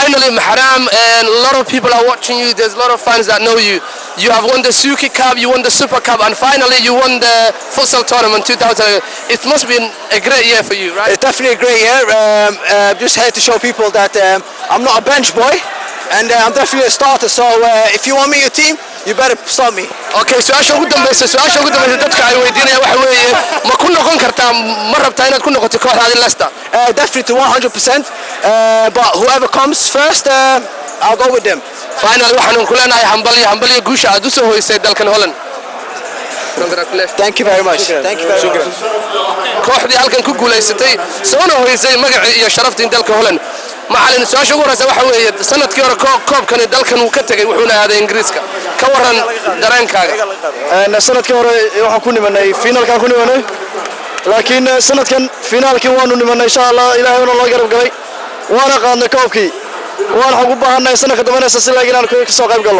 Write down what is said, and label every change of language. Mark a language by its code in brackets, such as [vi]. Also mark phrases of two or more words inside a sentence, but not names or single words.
[en] Finally Mahram and a lot of people are watching you there's a lot of fans that know you have won the Suzuki Cup you won the Super Cup and finally you won the futsal tournament 2000 it must have been a great year for you right? It's definitely a great year just here to show people that I'm not a bench boy and I'm definitely a starter so if you want me your team you better start me. [so] Okay su'aasha ugu dambaysa dadka ay weydiinayaan waxa weeye ma ku noqon kartaa ma rabtaa inaad ku noqoto kooxda Leicester [en] definitely 100% but whoever comes first I'll go with them. [so] Finally waxaan ku leenahay hambaliyo guusha aad u soo hoysay dalkan Holland [en] Thank you very much. Thank you very much. [so] kooxdii halkan ku guuleysatay soo hoysay magaca iyo sharaftii dalka Holland macallin su'aasha ugu horeysa waxa weeye sanadkii hore koobkan dalkan uu ka tagay wuxuuna aaday Ingiriiska ka waran dareenkaaga sanadkii hore waxaan ku nimanay finalka ku nimanay laakiin sanadkan finaalkii waanu nimanay [ar] إن شاء الله [so] ilaahay una loo garab galay waana qaadnay koobkii waan xog u baahanay sanadka dambeynaysa si laakiin aan ka soo qayb galno